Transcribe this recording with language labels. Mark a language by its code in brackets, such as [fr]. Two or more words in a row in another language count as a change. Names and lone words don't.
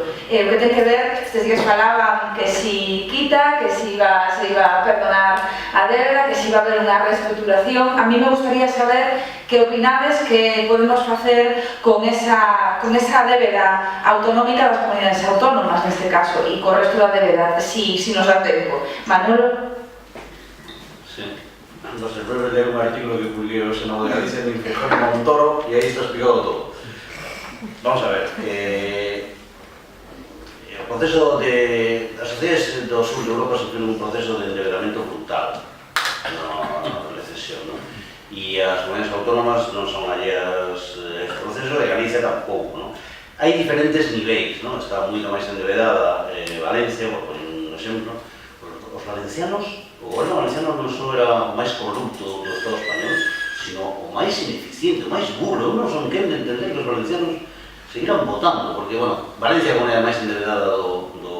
[gl] O que ten que ver, estes días falaban que si quita, que se iba a perdonar a débeda, que se iba a haber unha reestructuración. [es] A mí me gustaría saber [gl] que opinades que podemos facer con esa débeda autonómica das comunidades autónomas neste caso e co resto da débeda, si nos dá tempo. Manolo? [es] No sé, voy a leer un artículo que publiqué en el Senado de Galicia de Feijóo y Montoro y ahí está explicado todo. Vamos a ver, el proceso de... Las sociedades del sur de Europa sufren un proceso de endeudamiento brutal, no recesión, ¿no? Y las comunidades autónomas no son alleas este proceso, de Galicia tampoco, ¿no? Hay diferentes niveles, ¿no? [gl] Está moito máis endeudada Valencia, [es] por poner un [gl] exemplo. Os valencianos, o goberno valenciano non só era o máis corrupto do Estado español, sino o máis ineficiente, o máis burro. Eu non son quen de entender que os valencianos seguiran votando, porque, bueno, Valencia é a comunidade máis endeudada do